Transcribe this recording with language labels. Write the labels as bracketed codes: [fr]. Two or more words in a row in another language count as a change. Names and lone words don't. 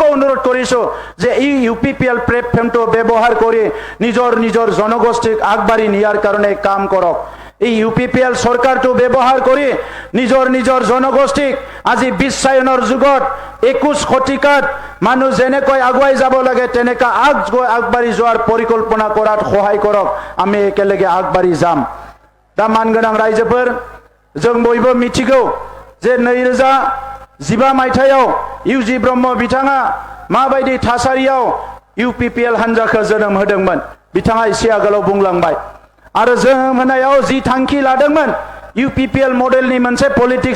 [as] অনুৰোধ কৰিছো যে এই ইউপিপিএল প্লেটফৰ্মটো ব্যৱহাৰ কৰি নিজৰ জনগোষ্ঠীক আগবাঢ়ি নিয়াৰ কাৰণে কাম কৰক এই ইউপিপিএল সৰকাৰটো ব্যৱহাৰ কৰি নিজৰ জনগোষ্ঠীক আজি বিশ্বায়নৰ যুগত 21 শতিকাত মানুহ যেনেকৈ আগুৱাই যাব লাগে তেনেকা আগবাঢ়ি যোৱাৰ পৰিকল্পনা কৰাত সহায় কৰক আমি একেলগে আগবাঢ়ি যাম [brx] दा मानगोनां रायजोफोर जों बयबो मिथिगौ जे 2015 मायथाइयाव इउजि ब्रह्म बिथाङा माबायदि थासारियाव इउपिपिएल हान्जाखौ जोनोम होदोंमोन बिथाङा एसे आगोलाव बुंलांबाय आरो जोनोम होनायाव जि थांखि लादोंमोन इउपिपिएल मडेलनि मोनसे पलिटिक्स